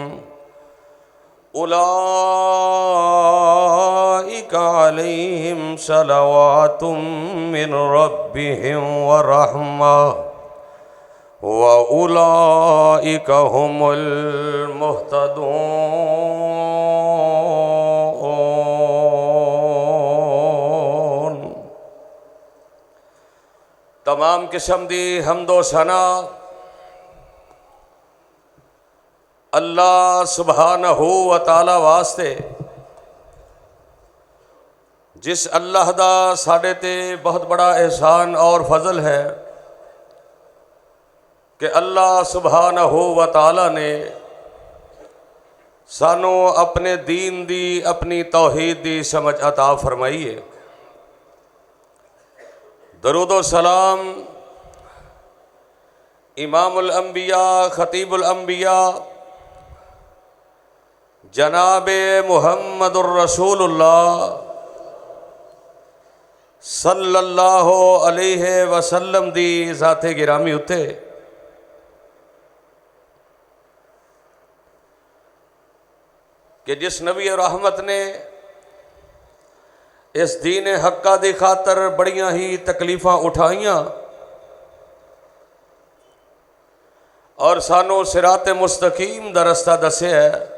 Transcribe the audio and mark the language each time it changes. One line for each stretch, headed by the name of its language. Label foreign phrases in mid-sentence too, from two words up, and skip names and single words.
Arabic: أولئك عليهم صلوات من ربهم ورحمة وأولئك هم المهتدون.
Punjabi: تمام قسم دی حمد و ثنا
Arabic: الله سبحانه وتعالى
Punjabi: واسطے، جس اللہ دا ساڈے تے بہت بڑا احسان اور فضل ہے کہ
Arabic: الله سبحانه وتعالى
Punjabi: نے سانوں اپنے دین دی اپنی توحید دی سمجھ عطا فرمائی ہے. درود و سلام
Arabic: إمام الأنبياء خطيب الأنبياء جنابِ محمد رسول الله صلى الله عليه وسلم
Punjabi: دی ذاتِ گرامی اتے کہ جس نبی رحمت نے اس دین حقہ دی خاطر بڑیاں ہی تکلیفاں اٹھائیاں اور سانوں صراطِ مستقیم دا رستہ دسیا ہے.